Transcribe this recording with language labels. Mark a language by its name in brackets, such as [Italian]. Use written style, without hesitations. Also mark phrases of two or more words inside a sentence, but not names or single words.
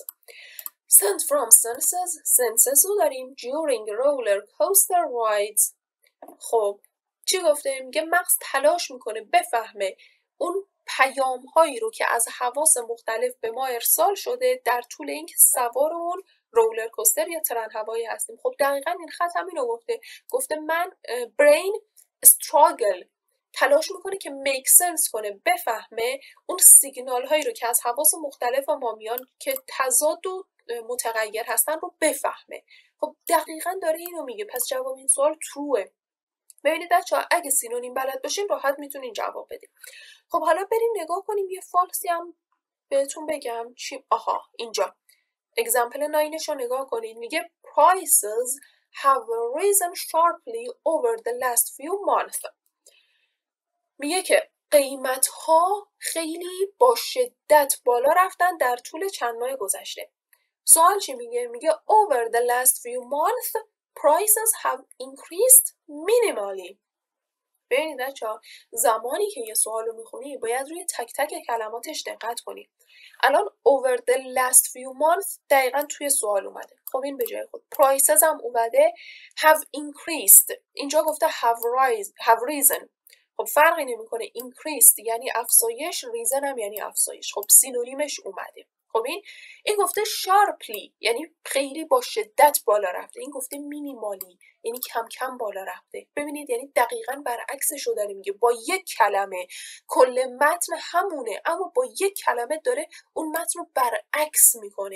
[English] sent from senses [Persian] رو داریم [English] during roller coaster rides. [Persian] خب چی گفته؟ میگه مغز تلاش میکنه بفهمه اون پیام هایی رو که از حواس مختلف به ما ارسال شده در طول اینکه سوار اون رولر کوستر یا ترن هوایی هستیم. خب دقیقاً این خط همین رو گفته من [English] brain struggle [Persian] تلاش میکنه که [English] make sense [Persian] کنه، بفهمه اون سیگنال هایی رو که از حواس مختلف ما میان که تضاد و متغیر هستن رو بفهمه. خب دقیقاً داره اینو میگه. پس جواب این سوال تروه. ببینید بچه‌ها اگه سینونیم بلد باشین راحت میتونین جواب بدین. خب حالا بریم نگاه کنیم یه فالسی هم بهتون بگم چی. اینجا اگزمپل 9 رو نگاه کنید. [English] میگه prices have risen sharply over the last few months. [Persian] میگه که قیمت ها خیلی با شدت بالا رفتن در طول چند ماه گذشته. سوال چی میگه؟ [English] میگه over the last few months prices have increased minimally. [Persian] ببینید بچه‌ها زمانی که یه سوال رو میخونی باید روی تک تک کلماتش دقت کنی. الان [English] over the last few months [Persian] دقیقا توی سوال اومده. خب این به جای خود. [English] prices [Persian] هم اومده [English] have increased. [Persian] اینجا گفته [English] have risen. [Persian] خب فرقی نمیکنه. increased یعنی افزایش، reason هم یعنی افزایش. خب سینونیمش اومده. خب این گفته sharply یعنی خیلی با شدت بالا رفته. این گفته minimally یعنی کم کم بالا رفته. ببینید یعنی دقیقاً برعکسش رو داره میگه. با یک کلمه کل متن همونه اما با یک کلمه داره اون متن رو برعکس میکنه.